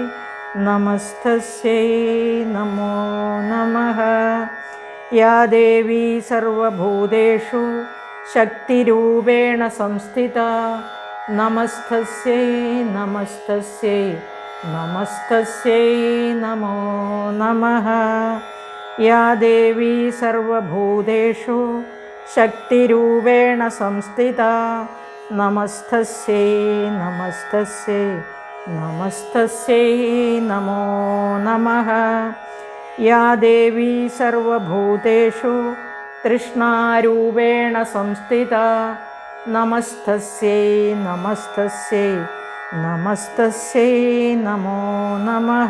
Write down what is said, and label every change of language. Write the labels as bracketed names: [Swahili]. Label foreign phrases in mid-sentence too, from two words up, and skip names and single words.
[Sanskrit] നമസ്തസ്യൈ നമോ നമഃ യാ ദേവി സർവഭൂതേഷു ശക്തിരൂപേണ സംസ്ഥിതാ നമസ്തസ്യൈ നമസ്തസ്യൈ നമസ്തസ്യൈ നമോ നമഃ യാ ദേവി സർവഭൂതേഷു शक्तिरूपेण संस्थिता नमस्तस्यै नमस्तस्यै नमस्तस्यै नमो नमः। या देवी सर्वभूतेषु तृष्णारूपेण संस्थिता नमस्तस्यै नमस्तस्यै नमस्तस्यै नमो नमः।